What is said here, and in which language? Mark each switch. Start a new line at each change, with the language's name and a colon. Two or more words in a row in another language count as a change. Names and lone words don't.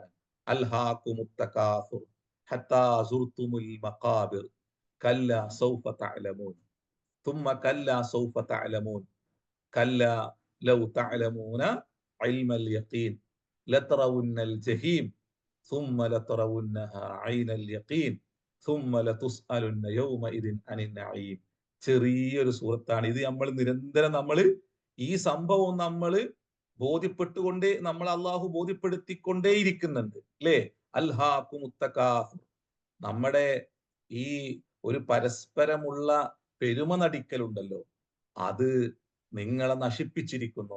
Arabic: ألهاكم التكاثر حتى زرتم المقابر كلا سوف تعلمون ثم كلا سوف تعلمون كلا لو تعلمون علم اليقين لترون الجحيم ثم لترونها عين اليقين ثم لتسألن يومئذ عن النعيم.
Malayalam: ചെറിയൊരു സൂറത്താണ് ഇത്. നമ്മൾ ഈ സംഭവം നമ്മൾ അള്ളാഹു ബോധ്യപ്പെടുത്തിക്കൊണ്ടേയിരിക്കുന്നുണ്ട്, അല്ലേ?
Arabic: ألهاكم التكاثر,
Malayalam: നമ്മുടെ ഈ ഒരു പരസ്പരമുള്ള പെരുമ നടിക്കലുണ്ടല്ലോ, അത് നിങ്ങളെ നശിപ്പിച്ചിരിക്കുന്നു.